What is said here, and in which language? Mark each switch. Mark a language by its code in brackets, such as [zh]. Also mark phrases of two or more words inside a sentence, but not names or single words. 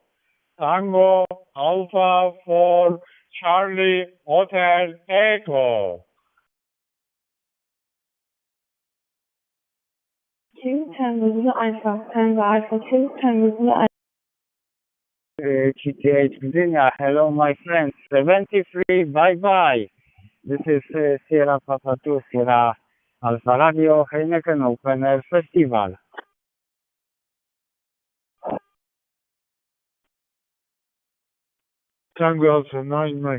[en] Tango Alpha 4 Charlie Hotel Echo. 2 Tango Zulu Alpha. Tango Alpha 2 Tango Zulu Alpha. GTH Virginia, hello my friends. 73, bye. This is Sierra Papa 2 Sierra Alpha Radio Heineken Open Air Festival. Tango Alpha 9 Mike.